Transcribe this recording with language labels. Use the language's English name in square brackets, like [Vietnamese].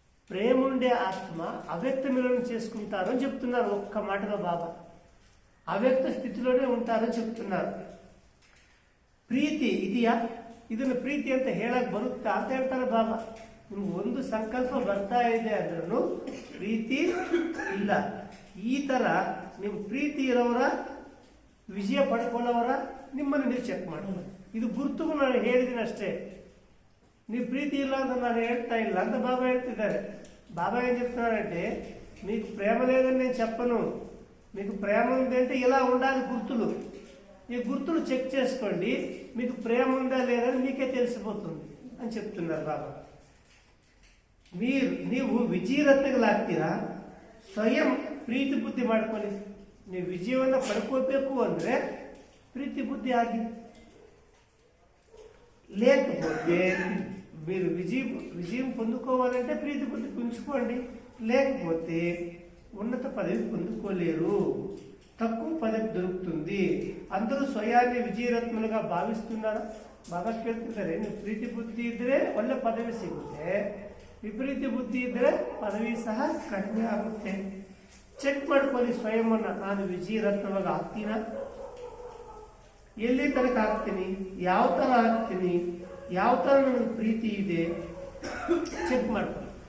[Telugu] ప్రేమ ఉండే ఆత్మ అవ్యక్త మిలనం చేసుకుంటారు అని చెప్తున్నారు ఒక్క మాటగా బాబా. అవ్యక్త స్థితిలోనే ఉంటారని చెప్తున్నారు. [Kannada] ಪ್ರೀತಿ ಇದೆಯಾ? ಇದನ್ನು ಪ್ರೀತಿ ಅಂತ ಹೇಳಕ್ ಬರುತ್ತಾ ಅಂತ ಹೇಳ್ತಾರೆ ಬಾಬಾ. ನಿಮ್ಗೆ ಒಂದು ಸಂಕಲ್ಪ ಬರ್ತಾ ಇದೆ ಅಂದ್ರೂ ಪ್ರೀತಿ ಇಲ್ಲ. ಈ ತರ ನೀವು ಪ್ರೀತಿ ಇರೋವರ, ವಿಜಯ ಪಡ್ಕೊಳ್ಳೋವರ ನಿಮ್ಮನ್ನು ನೀವು ಚೆಕ್ ಮಾಡಿ. ಇದು ಗುರುತುಗೂ ನಾನು ಹೇಳಿದ್ದೀನಿ ಅಷ್ಟೇ. ನೀವು ప్రీతి ಇಲ್ಲ ಅಂತ ನಾನು ಹೇಳ್ತಾ ಇಲ್ಲ ಅಂತ బాబా ಹೇಳ್ತಿದ್ದಾರೆ. [Telugu] బాబా ఏం చెప్తున్నారంటే మీకు ప్రేమ లేదని నేను చెప్పను, మీకు ప్రేమ ఉంది అంటే ఇలా ఉండాలి గుర్తులు. ఈ గుర్తులు చెక్ చేసుకోండి, మీకు ప్రేమ ఉందా లేదని మీకే తెలిసిపోతుంది అని చెప్తున్నారు బాబా. [Kannada] ನೀವು ವಿಜಯರತ್ನಗಳಾಗ್ತೀರಾ, ಸ್ವಯಂ ಪ್ರೀತಿ ಬುದ್ಧಿ ಮಾಡ್ಕೊಳ್ಳಿ. ನೀವು ವಿಜಯವನ್ನು ಪಡ್ಕೋಬೇಕು ಅಂದರೆ ಪ್ರೀತಿ ಬುದ್ಧಿ ಆಗಿ, [Telugu] లేకపోతే మీరు విజయం పొందుకోవాలంటే ప్రీతి బుద్ధి పుంజుకోండి, లేకపోతే ఉన్నత పదవి పొందుకోలేరు, తక్కువ పదవి దొరుకుతుంది. అందరూ స్వయాన్ని విజయరత్నులుగా భావిస్తున్నారా? [Kannada] బాగా ಕೇಳ್ತಿದ್ದಾರೆ. ನೀವು ಪ್ರೀತಿ ಬುದ್ಧಿ ಇದ್ರೆ ಒಳ್ಳೆ ಪದವಿ ಸಿಗುತ್ತೆ, ವಿಪರೀತ ಬುದ್ಧಿ ಇದ್ರೆ ಪದವಿ ಸಹ ಕಡಿಮೆ ಆಗುತ್ತೆ. ಚೆಕ್ ಮಾಡ್ಕೊಳ್ಳಿ ಸ್ವಯಂವನ್ನ, ನಾನು ವಿಜಯರತ್ನವಾಗಿ ಆಗ್ತೀನಾ, ಎಲ್ಲಿ ತನಕ ಆಗ್ತೀನಿ, ಯಾವ ಥರ ಆಗ್ತೀನಿ, ಯಾವ ಥರ ನನಗೆ ಪ್ರೀತಿ ಇದೆ ಚೆಕ್ ಮಾಡ್ಕೊಳ್ಳಿ.